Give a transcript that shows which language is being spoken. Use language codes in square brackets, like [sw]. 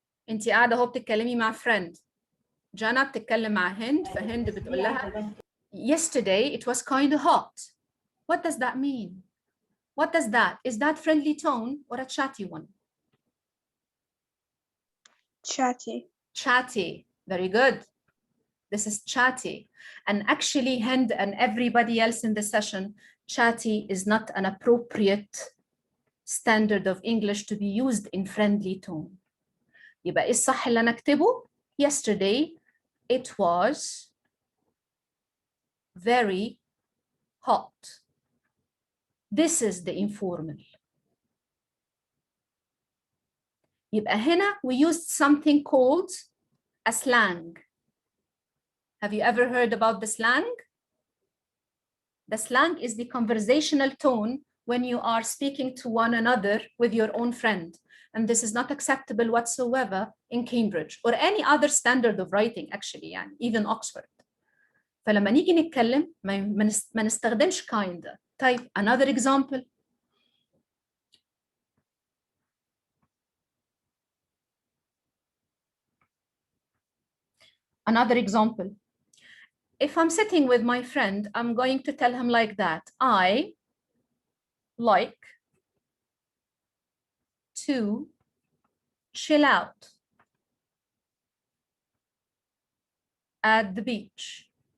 [ar] انت قاعده اهو بتتكلمي مع friend. جانا بتتكلم مع هند، فهند بتقول لها [en] yesterday it was kind of hot. What does that mean? What does that? Is that friendly tone or a chatty one? Chatty. Chatty. Very good. This is chatty. And actually, Hind and everybody else in the session, chatty is not an appropriate standard of English to be used in friendly tone. [ar] يبقى إيه الصح اللي أنا أكتبه؟ [en] Yesterday, it was very hot. This is the informal. [ar] يبقى هنا [en] we used something called a slang. Have you ever heard about the slang? The slang is the conversational tone when you are speaking to one another with your own friend. And this is not acceptable whatsoever in Cambridge or any other standard of writing actually, [ar] يعني, [en] even Oxford. [ar] فلما نيجي نتكلم ما نستخدمش kind. طيب [en] another example. Another example. If I'm sitting with my friend, I'm going to tell him like that. I like to chill out at the beach.